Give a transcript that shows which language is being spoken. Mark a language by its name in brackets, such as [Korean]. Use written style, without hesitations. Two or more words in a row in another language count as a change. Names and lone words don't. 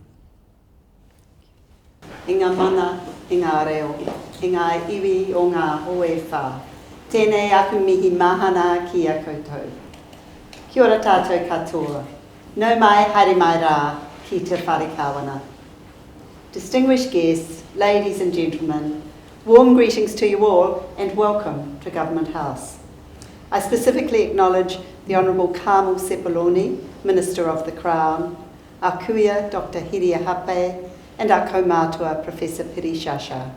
[Māori] I ngā mana, i ngā reo, i ngā iwi o ngā hoe whā. Tēnei aku mihi mahana ki a koutou. Kia ora tātou katoa. Nau mai, haere mai rā, ki te whare kawana. [English] Distinguished guests, ladies and gentlemen, warm greetings to you all and welcome to Government House. I specifically acknowledge the Honourable Carmel Sepuloni, Minister of the Crown, our kuia Dr. Hiria Hape, and our kaumātua Professor Piri Shasha.